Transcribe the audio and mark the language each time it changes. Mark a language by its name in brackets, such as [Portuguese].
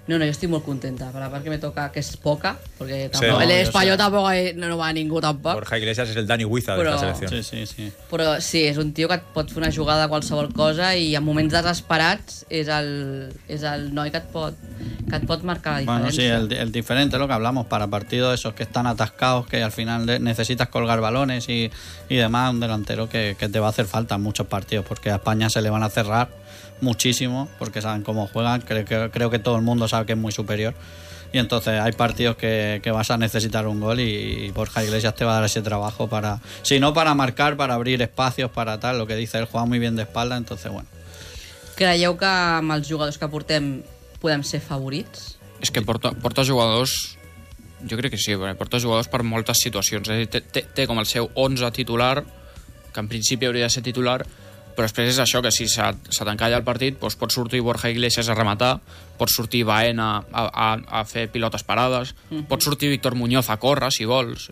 [Catalan] No, jo estic molt contenta, per la part que me toca, que és poca, perquè tampoc, sí, no, l'Espanyol tampoc no va a ningú tampoc. Borja Iglesias és el Dani Huiza de la selecció. Sí. Però sí, és un tio que et pot fer una jugada a qualsevol cosa i en moments desesperats és el noi que et pot marcar la diferència. [Spanish] Bueno, sí, el diferente, lo que hablamos, para partidos esos que están atascados, que al final necesitas colgar balones y demás, un delantero que te va a hacer falta en muchos partidos, porque a España se le van a hacer cerrar muchísimo, porque saben cómo juegan, creo que todo el mundo sabe que es muy superior, y entonces hay partidos que vas a necesitar un gol y Borja Iglesias te va a dar ese trabajo para, si no para marcar, para abrir espacios, para tal, lo que dice él, juega muy bien de espalda, entonces bueno. [Catalan] ¿Creieu que amb els jugadors que portem podem ser favorits? És que porta jugadors, jo crec que sí, porta jugadors per moltes situacions, és a dir, té com el seu 11 titular, que en principi hauria de ser titular, però després és això, que si se t'encalla el partit, doncs pot sortir Borja Iglesias a rematar, pot sortir Baena a fer pilotes parades, pot sortir Víctor Muñoz a córrer, si vols.